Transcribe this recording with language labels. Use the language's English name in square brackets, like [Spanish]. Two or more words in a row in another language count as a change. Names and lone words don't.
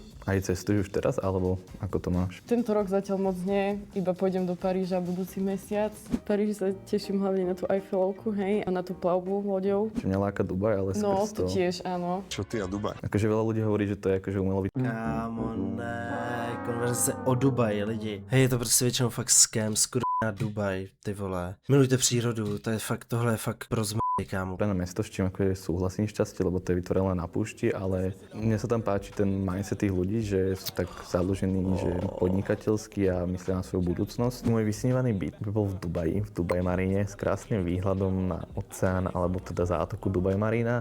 [Slovak] Aj cestuješ už teraz, alebo ako to máš? Tento rok zatiaľ moc nie, iba pôjdem do Paríža budúci mesiac. V Paríži sa teším hlavne na tú Eiffelovku, hej, a na tú plavbu loďou. Čo mňa láka Dubaj, ale No, skrz to tiež, áno. Čo ty a Dubaj? Akože veľa ľudí hovorí, že to je akože umelo [Czech] Kámo, ne, konverzace o Dubaji, lidi. Hej, je to prostě většinou fakt scam, skurvená Dubaj, ty vole. Milujte přírodu, to je fakt, tohle je fakt pro zmrdej, kámo. [Slovak] na mesto, s čím akože súhlasím šťastie, lebo to je vytvorené na púšti, ale mne sa tam páči ten mindset tých ľudí, že sú tak založení, že podnikateľskí a myslia na svoju budúcnosť. Môj vysnívaný byt by bol v Dubaj Maríne s krásnym výhľadom na oceán alebo teda zátoku Dubaj Marína.